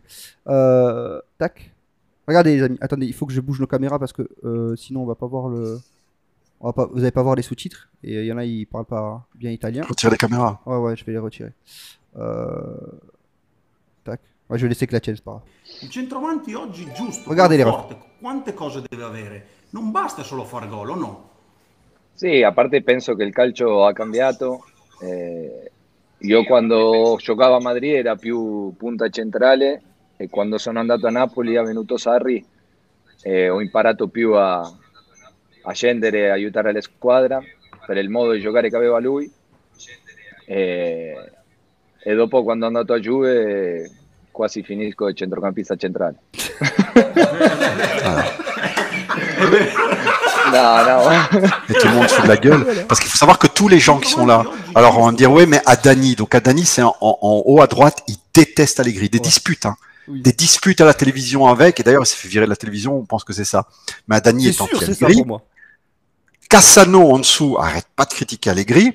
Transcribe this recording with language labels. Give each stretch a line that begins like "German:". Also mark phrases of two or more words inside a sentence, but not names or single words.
French: Tac. Regardez les amis, attendez, il faut que je bouge nos caméras parce que sinon on va pas voir le... vous allez pas voir les sous-titres et il y en a ils parlent pas bien italien. Retire les caméras. Ouais, je vais les retirer. Tac. Ouais, je vais laisser que la tienne, c'est pas grave.
Italian: Il centravanti oggi giusto.
French: Regardez les
Italian: forte, quante cose deve avere. Non basta solo fare gol, o no? Sì, aparte penso che il calcio ha cambiato. Io quando giocavo a Madrid era più punta centrale e quando sono andato a Napoli ha venuto Sarri ho imparato più a scendere e aiutare la squadra per il modo di giocare che aveva lui e dopo quando è andato a Juve quasi finisco il centrocampista centrale.
French: Non. Et tout le monde fout de la gueule. Parce qu'il faut savoir que tous les gens qui sont là, alors on va me dire, ouais, mais Adani, donc Adani, c'est en haut à droite, il déteste Allegri. Des disputes, hein. Oui. Des disputes à la télévision avec, et d'ailleurs, il s'est fait virer de la télévision, on pense que c'est ça. Mais Adani C'est est sûr, c'est ça anti-Allegri. pour moi. Cassano en dessous, arrête pas de critiquer Allegri.